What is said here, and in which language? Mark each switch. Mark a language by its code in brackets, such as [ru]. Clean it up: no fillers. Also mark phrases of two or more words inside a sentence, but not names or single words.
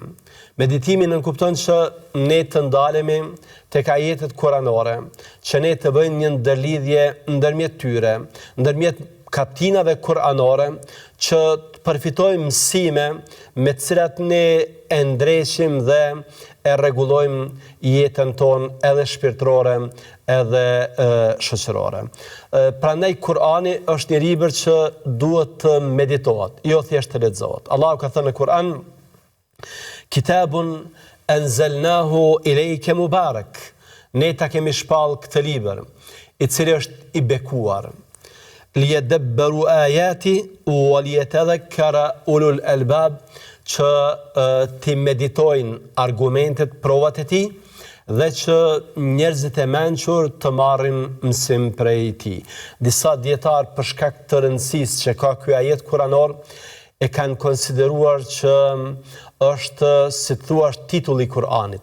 [sq] Meditimi nënkupton që ne të ndalemi tek ajetet kuranore, që ne të bëjmë një ndërlidhje ndërmjet tyre, ndërmjet kaptinave kuranore, që të përfitojmë mësime me të cilat ne e ndreqim dhe e rregullojmë jetën tonë edhe shpirtërore, edhe shoqërore. Prandaj Kurani është një libër që duhet të meditohet, jo thjesht të lexohet. Allahu ka thënë në Kur'an: [ar] كتاب أنزلناه إليك مبارك. [sq] Ne ta kemi shpall këtë libër, i cili është i bekuar. [ar] ليدبروا آياته وليتذكر أولو الألباب, [sq] që ti meditojnë argumentet, provat e tij, dhe që njerëzit e mençur të marrin mësim prej tij. Disa dietar për shkak të rëndësisë që ka ky ajet kuranor e kanë konsideruar që është, si thua, titulli i Kur'anit.